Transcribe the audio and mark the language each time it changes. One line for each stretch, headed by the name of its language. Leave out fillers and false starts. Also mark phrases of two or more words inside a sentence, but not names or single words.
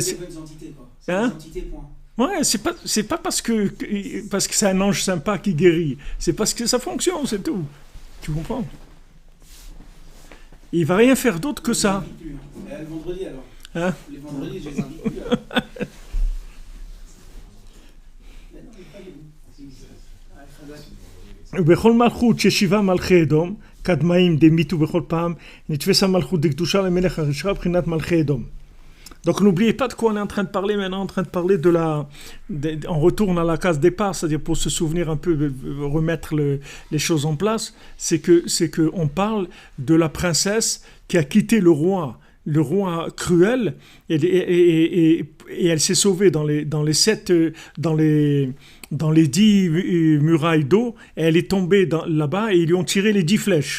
French: c'est des bonnes entités, quoi. C'est des entités, point. Ouais, c'est pas parce que c'est un ange sympa qui guérit, c'est parce que ça fonctionne, c'est tout. Tu comprends? Il va rien faire d'autre que ça. Le vendredi alors. Hein? Les vendredis, je les invite plus.
Hebrew: ובכל מלכות ששיבה מלכי אדום קדמאים דמיתו בכל פעם נתפס המלכות דקדושה למלך הרשעה בחינת מלכי אדום.
French: Donc n'oubliez pas de quoi on est en train de parler maintenant, en train de parler on retourne à la case départ, c'est-à-dire pour se souvenir un peu, remettre les choses en place, c'est que on parle de la princesse qui a quitté le roi cruel, et elle s'est sauvée dans les 10 murailles d'eau, et elle est tombée là-bas, et ils lui ont tiré les 10 flèches.